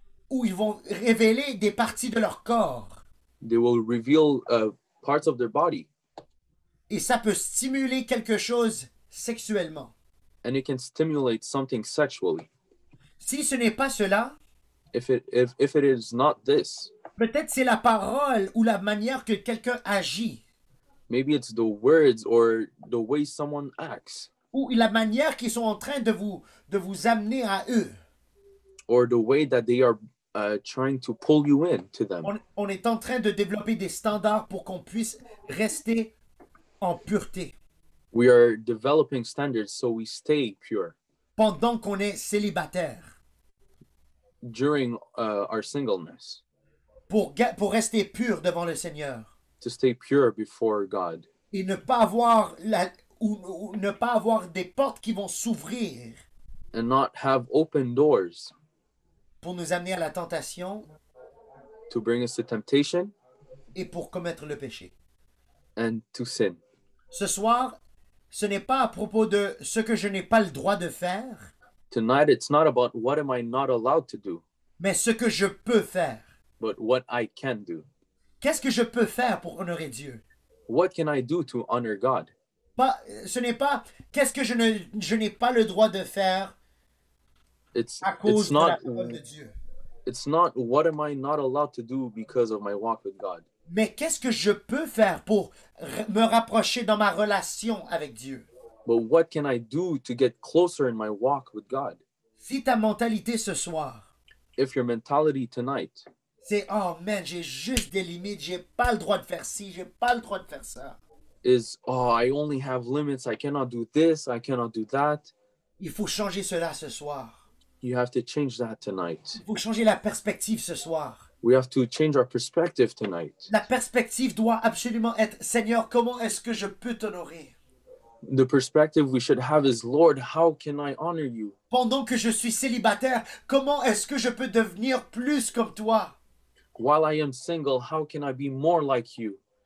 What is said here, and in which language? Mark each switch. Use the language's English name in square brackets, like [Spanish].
[French] Où ils vont révéler des parties de leur corps. [English] They will reveal parts of their body, [French] Et ça peut stimuler quelque chose sexuellement. [English] and it can stimulate something sexually. [French] Si ce n'est pas cela, [English] If it is not this, [French] peut-être c'est la parole ou la manière que quelqu'un agit, [English] maybe it's the words or the way someone acts, [French] ou la manière qu'ils sont en train de vous amener à eux. [English] or the way that they are trying to pull you in to them. [French] On est en train de développer des standards pour qu'on puisse rester en pureté [English] We are developing standards so we stay pure [French] pendant qu'on est célibataire, [English] during our singleness, [French] pour rester pur devant le Seigneur [English] to stay pure before God, [French] et ne pas avoir ou ne pas avoir des portes qui vont s'ouvrir [English] and not have open doors [French] pour nous amener à la tentation [English] to bring us to temptation [French] et pour commettre le péché. [English] and to sin. [French] Ce soir, ce n'est pas à propos de ce que je n'ai pas le droit de faire, [English] Tonight, it's not about what am I not allowed to do, [French] mais ce que je peux faire. [English] but what I can do. [French] Qu'est-ce que je peux faire pour honorer Dieu? [English] What can I do to honor God? [French] Ce n'est pas qu'est-ce que je n'ai pas le droit de faire à cause de la parole de Dieu. [English] It's not what am I not allowed to do because of my walk with God, [French] Mais qu'est-ce que je peux faire pour me rapprocher dans ma relation avec Dieu? [English] but what can I do to get closer in my walk with God? [French] Si ta mentalité ce soir, [English] If your mentality tonight [French] c'est [English] oh man, [French] j'ai juste des limites, j'ai pas le droit de faire ci, j'ai pas le droit de faire ça. [English] is, oh, I only have limits, I cannot do this, I cannot do that, [French] Il faut changer cela ce soir. [English] you have to change that tonight. [French] Il faut changer la perspective ce soir. [English] We have to change our perspective tonight. [French] La perspective doit absolument être Seigneur, comment est-ce que je peux t'honorer? [English] The perspective we should have is, Lord, how can I honor you? [French] Pendant que je suis célibataire, comment est-ce que je peux devenir plus comme toi? [English] While I am single, how can I be more like you?